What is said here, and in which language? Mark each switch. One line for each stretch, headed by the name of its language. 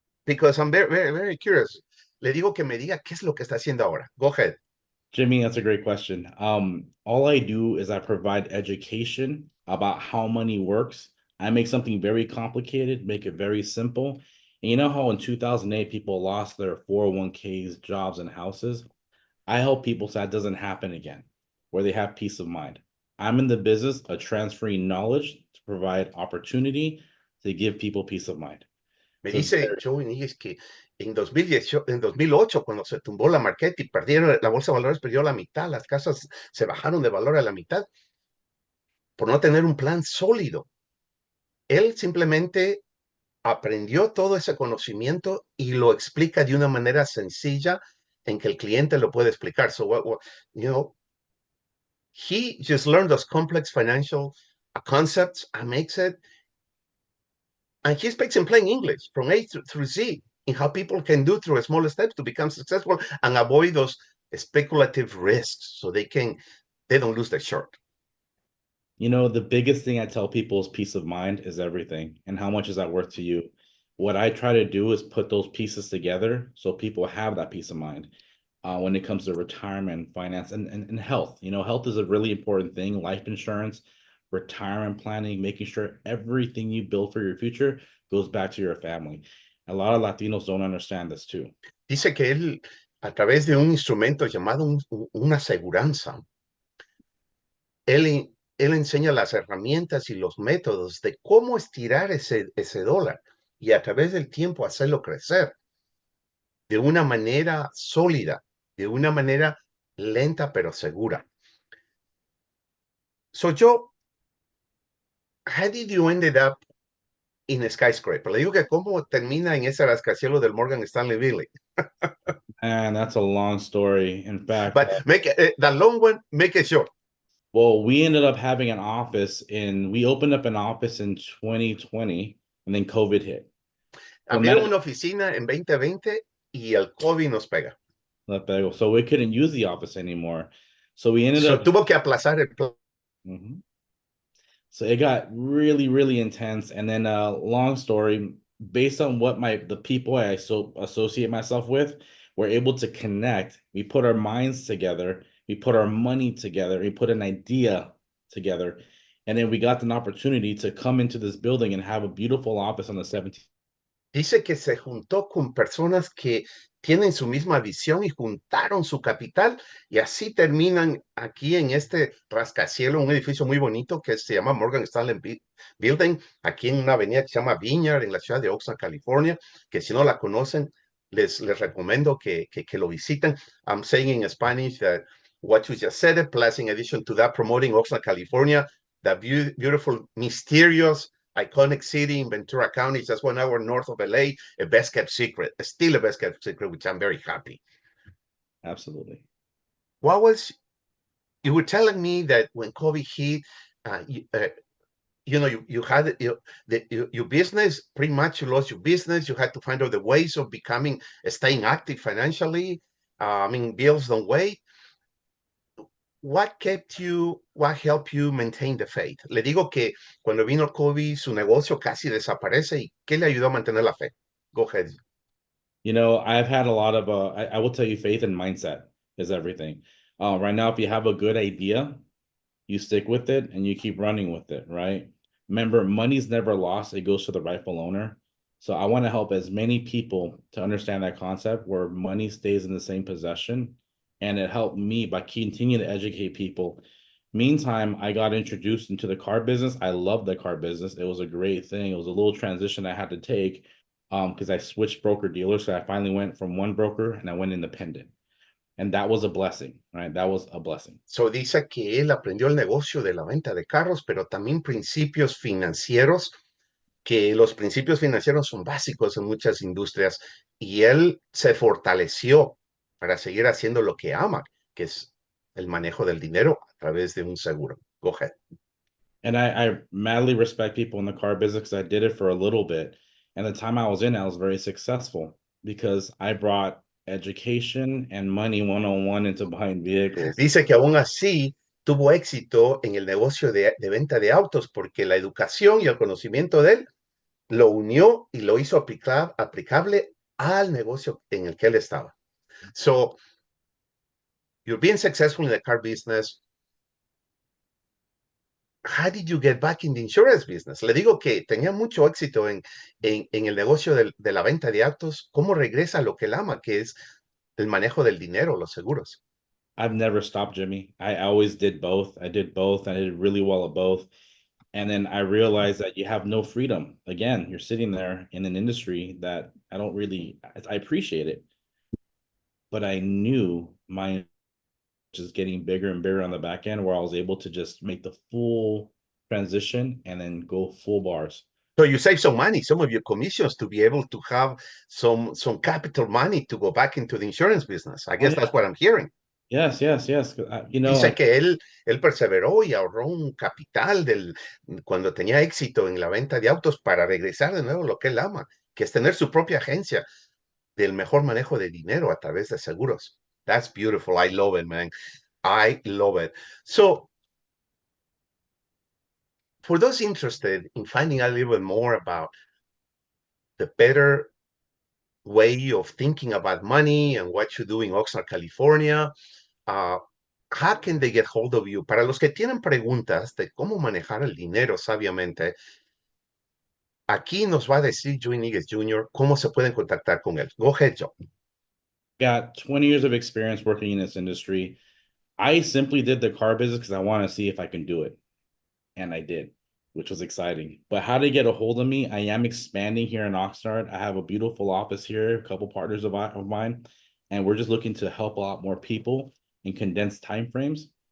English: because I'm very, very, very curious.
Spanish: Le digo que me diga qué es lo que está haciendo ahora.
English: Go ahead. Jimmy, that's a great question. All I do is I provide education about how money works. I make something very complicated, make it very simple. And you know how in 2008 people lost their 401ks, jobs, and houses? I help people so that doesn't happen again, where they have peace of mind. I'm in the business of transferring knowledge to provide opportunity to give people peace of mind.
Spanish: Me
English: So
Spanish: dice Joe Iniguez que en 2018, en 2008, cuando se tumbó la marqueta y perdieron, la bolsa de valores perdió la mitad, las casas se bajaron de valor a la mitad por no tener un plan sólido. Él simplemente aprendió todo ese conocimiento y lo explica de una manera sencilla en que el cliente lo puede explicar.
English: So, you know, he just learned those complex financial concepts and makes it, and he speaks in plain English from A through Z in how people can do through small steps to become successful and avoid those speculative risks so they don't lose their shirt. You know, the biggest thing I tell people is peace of mind is everything. And how much is that worth to you? What I try to do is put those pieces together so people have that peace of mind when it comes to retirement, finance, and health. You know, health is a really important thing. Life insurance, retirement planning, making sure everything you build for your future goes back to your family. A lot of Latinos don't understand this too.
Spanish: Dice que él, a través de un instrumento llamado una aseguranza, él enseña las herramientas y los métodos de cómo estirar ese dólar y a través del tiempo hacerlo crecer de una manera sólida, de una manera lenta pero segura.
English: So, Joe, how did you ended up in a skyscraper?
Spanish: Le digo que cómo termina en ese rascacielos del Morgan Stanley Building.
English: And that's a long story. In fact, But make it, the long one, make it short. well, we ended up having we opened up an office in 2020 and then COVID hit.
Spanish: Abrieron una oficina en 2020 y el COVID nos pega.
English: So we couldn't use the office anymore. So we ended up
Spanish: tuvo que aplazar el plan.
English: So it got really, really intense. And then long story, based on what the people I associate myself with, we're able to connect. We put our minds together, we put our money together, we put an idea together. And then we got an opportunity to come into this building and have a beautiful office on the 17th.
Spanish: Dice que se juntó con personas que tienen su misma visión y juntaron su capital y así terminan aquí en este rascacielos, un edificio muy bonito que se llama Morgan Stanley Building, aquí en una avenida que se llama Vineyard, en la ciudad de Oxnard, California, que si no la conocen, les recomiendo que lo visiten.
English: I'm saying in Spanish that what you just said, plus in addition to that, promoting Oxnard, California, the beautiful, mysterious, iconic city in Ventura County, just 1 hour north of LA, a best kept secret, still a best kept secret, which I'm very happy. Absolutely. What was, you were telling me that when COVID hit, you had your business, pretty much you lost your business. You had to find other ways of staying active financially. Bills don't wait. What helped you maintain the faith?
Spanish: Le digo que cuando vino el COVID, su negocio casi desaparece. ¿Y qué le ayudó a mantener la fe?
English: Go ahead. You know, I've had a lot of, I will tell you, faith and mindset is everything. Right now, if you have a good idea, you stick with it and you keep running with it, right? Remember, money's never lost. It goes to the rightful owner. So I want to help as many people to understand that concept where money stays in the same possession. And it helped me by continuing to educate people. Meantime, I got introduced into the car business. I love the car business. It was a great thing. It was a little transition I had to take because I switched broker dealers. So I finally went from one broker and I went independent. And that was a blessing, right? That was a blessing.
Spanish: So dice que él aprendió el negocio de la venta de carros, pero también principios financieros, que los principios financieros son básicos en muchas industrias, y él se fortaleció para seguir haciendo lo que ama, que es el manejo del dinero a través de un seguro.
English: Go ahead. And I madly respect people in the car business because I did it for a little bit. And the time I was in, I was very successful because I brought education and money one-on-one into buying vehicles.
Spanish: Dice que aún así tuvo éxito en el negocio de venta de autos porque la educación y el conocimiento de él lo unió y lo hizo aplicable al negocio en el que él estaba.
English: So, you're being successful in the car business. How did you get back in the insurance business?
Spanish: Le digo que tenía mucho éxito en el negocio de la venta de autos. ¿Cómo regresa a lo que él ama, que es el manejo del dinero, los seguros?
English: I've never stopped, Jimmy. I always did both. I did both, and I did really well at both. And then I realized that you have no freedom. Again, you're sitting there in an industry that I appreciate it, but I knew my just getting bigger and bigger on the back end where I was able to just make the full transition and then go full bars. So you save some money, some of your commissions to be able to have some capital money to go back into the insurance business. I guess that's what I'm hearing. Yes.
Spanish: Dice que él perseveró y ahorró un capital cuando tenía éxito en la venta de autos para regresar de nuevo a lo que él ama, que es tener su propia agencia del mejor manejo de dinero a través de seguros.
English: That's beautiful. I love it, man. I love it. So, for those interested in finding out a little bit more about the better way of thinking about money and what you do in Oxnard, California, how can they get hold of you?
Spanish: Para los que tienen preguntas de cómo manejar el dinero sabiamente, aquí nos va a decir Joey Níguez Jr. cómo se pueden contactar con él.
English: Go ahead, Joe. Got 20 years of experience working in this industry. I simply did the car business because I want to see if I can do it. And I did, which was exciting. But how to get a hold of me? I am expanding here in Oxnard. I have a beautiful office here, a couple partners of mine, and we're just looking to help a lot more people in condensed time frames.